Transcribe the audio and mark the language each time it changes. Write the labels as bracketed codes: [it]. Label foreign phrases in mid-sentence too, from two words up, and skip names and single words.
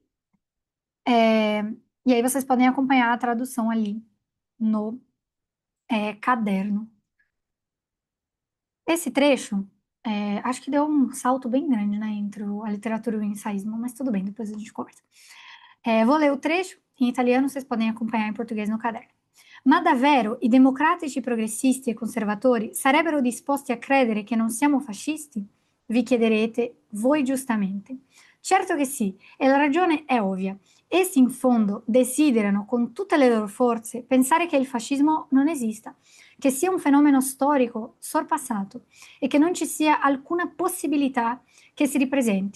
[pt] E aí vocês podem acompanhar a tradução ali no caderno. Esse trecho, acho que deu um salto bem grande, né, entre a literatura e o ensaísmo, mas tudo bem, depois a gente conversa. Vou ler o trecho em italiano, vocês podem acompanhar em português no caderno. [it] Ma davvero i democratici progressisti e conservatori sarebbero disposti a credere che non siamo fascisti? Vi chiederete voi giustamente. Certo che sì, e la ragione è ovvia. Essi in fondo desiderano con tutte le loro forze pensare che il fascismo non esista, che sia un fenomeno storico sorpassato e che non ci sia alcuna possibilità che si ripresenti.